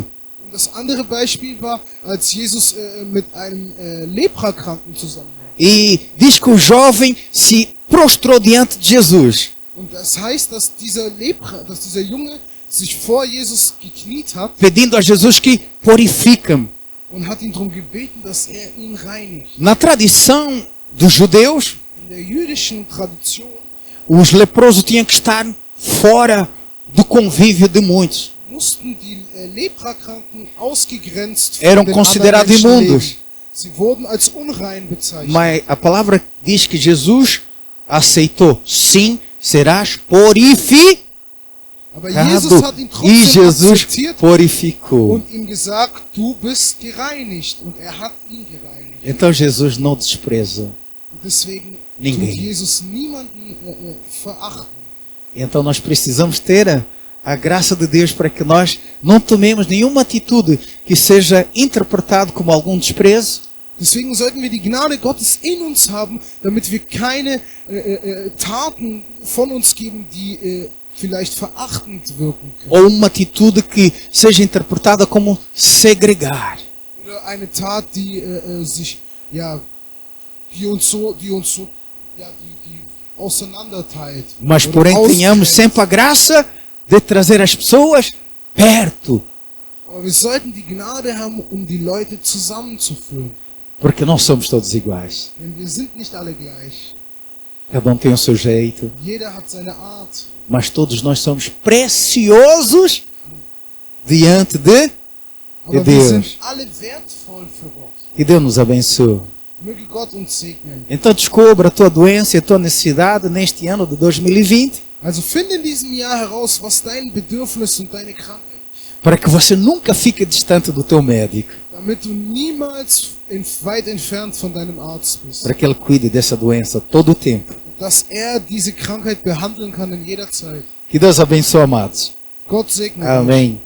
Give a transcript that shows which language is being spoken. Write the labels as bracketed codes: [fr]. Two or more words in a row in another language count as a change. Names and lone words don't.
[de] Und das andere Beispiel war, als Jesus mit einem Leprakranken zusammen war. [pt] E diz que o jovem se prostrou diante de Jesus. [de] Und das heißt, dass dieser Junge sich vor Jesus gekniet hat [pt] Pedindo a Jesus que purifica-me. [de] und hat ihn darum gebeten, dass er ihn reinigt. [pt] Na tradição dos judeus, [de] In der jüdischen Tradition [pt] os leprosos tinham que estar fora do convívio de muitos. [de] mussten die Leprakranken ausgegrenzt [pt] Eram [de] den [pt] considerados [de] anderen Menschen [pt] imundos. [de] leben. Sie wurden als unrein bezeichnet. [pt] Mas a palavra diz que Jesus aceitou. Sim, serás purificado. [de] Aber Jesus hat ihn [pt] E [de] trotzdem [pt] Jesus [de] akzeptiert [pt] purificou. [de] und ihm gesagt, du bist gereinigt. Und er hat ihn gereinigt. [pt] Então Jesus não despreza. [de] Und deswegen [pt] Ninguém. [de] tut Jesus niemanden verachten. [pt] Então nós precisamos ter a graça de Deus para que nós não tomemos nenhuma atitude que seja interpretado como algum desprezo. [de] Deswegen sollten wir die Gnade Gottes in uns haben, damit wir keine Taten von uns geben, die vielleicht verachtend wirken können. [pt] Ou uma atitude que seja interpretada como segregar. [de] Oder eine Tat, die uns auseinanderteilt. [pt] Mas [de] Oder [pt] porém tenhamos [de] ausgrenzt. [pt] sempre a graça de trazer as pessoas perto. [de] Aber wir sollten die Gnade haben, um die Leute zusammenzuführen. [pt] Porque não somos todos iguais. [de] Denn wir sind nicht alle gleich. [pt] Cada tem o seu jeito. [de] Jeder hat seine Art. [pt] Mas todos nós somos preciosos diante de [de] Aber wir [pt] Deus. [de] sind alle wertvoll für Gott. [pt] Que Deus nos abençoe. [de] Möge Gott uns segnen. [pt] Então descubra a tua doença e a tua necessidade neste ano de 2020 [de] Also finde in diesem Jahr heraus, was dein Bedürfnis und deine Krankheit ist, [pt] para que você nunca fique distante do teu médico, [de] damit du niemals weit entfernt von deinem Arzt bist. [pt] para que ele cuide dessa doença todo o tempo. [de] Dass er diese Krankheit behandeln kann in jeder Zeit. [pt] Que Deus abençoe, amados. [de] Gott segne dich. [pt] Amém.